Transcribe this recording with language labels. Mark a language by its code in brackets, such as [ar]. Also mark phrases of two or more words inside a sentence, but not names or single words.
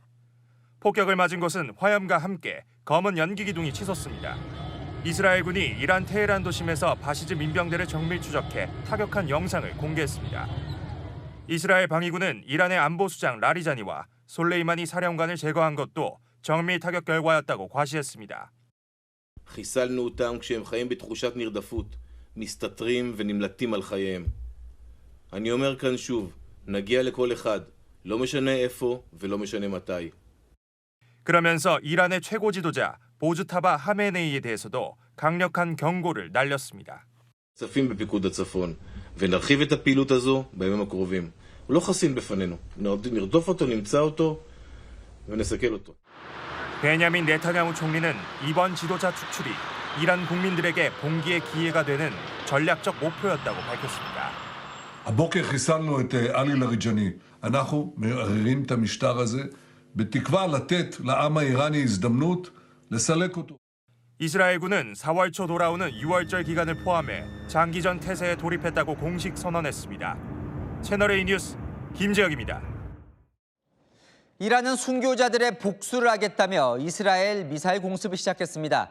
[ko] 폭격을 맞은 곳은 화염과 함께 검은 연기 기둥이 치솟습니다. 이스라엘군이 이란 테헤란 도심에서 바시즈 민병대를 정밀 추적해 타격한 영상을 공개했습니다. 이스라엘 방위군은 이란의 안보수장 라리자니와 솔레이마니 사령관을 제거한 것도 정밀 타격 결과였다고 과시했습니다. [he] חיסלנו אותם כשהם חיים בתחושת נרדפות, מסתתרים ונמלטים על חייהם. אני אומר כאן שוב, נגיע לכל אחד, לא משנה איפה ולא משנה מתי. [ko] 그러면서 이란의 최고 지도자 모즈타바 하메네이에 대해서도 강력한 경고를 날렸습니다. [he] צפים בפיקוד הצפון, ונרחיב את הפעילות הזו בימים הקרובים. הוא לא חסין בפנינו, נרדוף אותו, נמצא אותו ונסכל אותו. [ko] 베냐민 네타냐후 총리는 이번 지도자 축출이 이란 국민들에게 봉기의 기회가 되는 전략적 목표였다고 밝혔습니다. [he] הבוקר חיסלנו את עלי לריג'אני. אנחנו מערערים את המשטר הזה בתקווה לתת לעם האיראני הזדמנות לסלק אותו. [ko] 이스라엘군은 4월 초 돌아오는 6월절 기간을 포함해 장기전 태세에 돌입했다고 공식 선언했습니다. 채널A 뉴스 김재혁입니다. 이란은 순교자들의 복수를 하겠다며 이스라엘 미사일 공습을 시작했습니다.